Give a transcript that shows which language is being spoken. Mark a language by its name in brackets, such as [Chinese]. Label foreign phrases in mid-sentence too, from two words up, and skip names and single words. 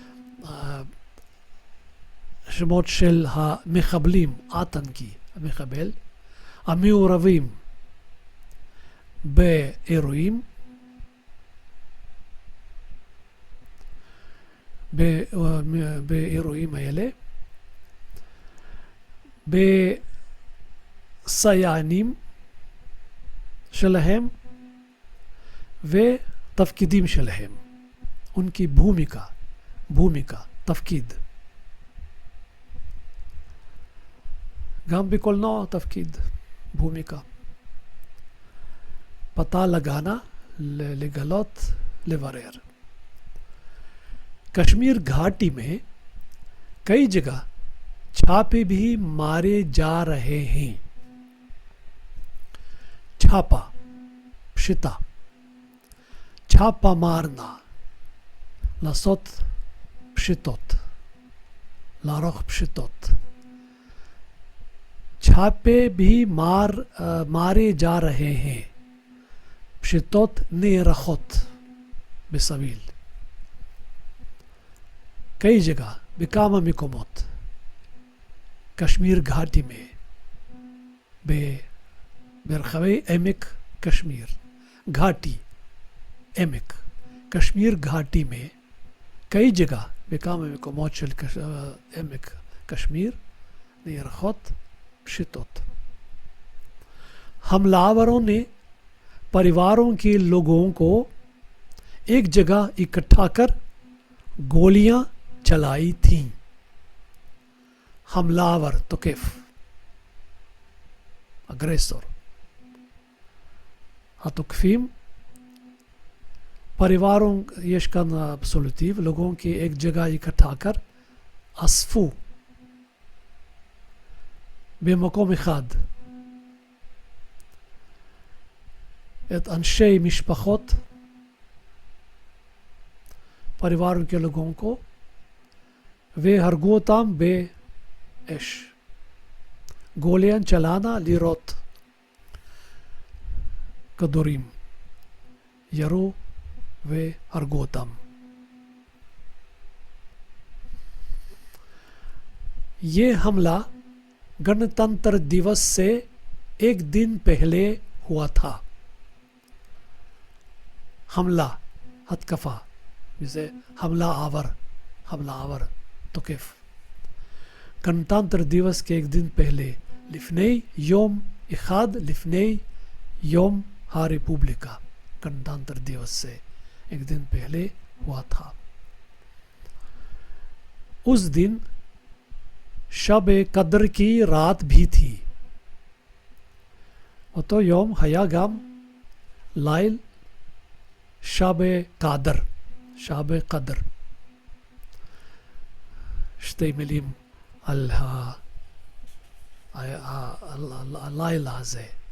[Hebrew] שמות של המחבלים, עטנקי, המחבל, המעורבים באירועים, באירועים האלה, בסייענים שלהם ותפקידים שלהם. [Hindi] उनकी भूमिका, [Hebrew] תפקיד. גם בקולנוע תפקיד, [Hindi] भूमिका. पता लगाना, [Hebrew] לגלות, לברר. [Hindi] कश्मीर घाटी में कई जगह छापे भी मारे जा रहे हैं. छापा, pshita. छापा मारना, [Hebrew] לעשות פשיטות, לערוך פשיטות. [Hindi] छापे भी मारे जा रहे हैं. [Hebrew] פשיטות נערכות בסביל. [Hindi] कई जगह, [Hebrew] בכמה מקומות. [Hindi] कश्मीर घाटी में, [Hebrew] ברחבי עמק קשמיר. [Hindi] घाटी, עמק. कश्मीर घाटी में कई जगह, [Hebrew] בכמה מקומות של עמק קשמיר, נערכות पशितोत. [Hindi] हमलावरों ने परिवारों के लोगों को एक जगह इकट्ठा कर गोलियां चलाई थीं. हमलावर तोकेफ, अग्रेसर. [Hebrew] התוקפים, परिवारों, יש כאן אבסולוטיב, [Hindi] लोगों की एक जगह इकट्ठा कर, [Hebrew] אספו במקום אחד את אנשי משפחות, [Hindi] परिवारों के लोगों को, [Hebrew] והרגו אותם באש. [Hindi] गोलियां चलाना, [Hebrew] לירות. כדורים. ירו והרגו אותם. [Hindi] ये हमला गणतंत्र दिवस से एक दिन पहले हुआ था. हमला, हतकफा, जैसे हमला आवर तोकेफ. गणतंत्र दिवस के एक दिन पहले, [Hebrew] לפני יום אחד, לפני יום הרפובליקה. [Hindi] गणतंत्र दिवस से एक दिन पहले हुआ था. उस दिन शब कद्र की रात भी थी. [Hebrew] אותו יום היה גם ליל שבי קדר. שתי מילים על הלילה הזה.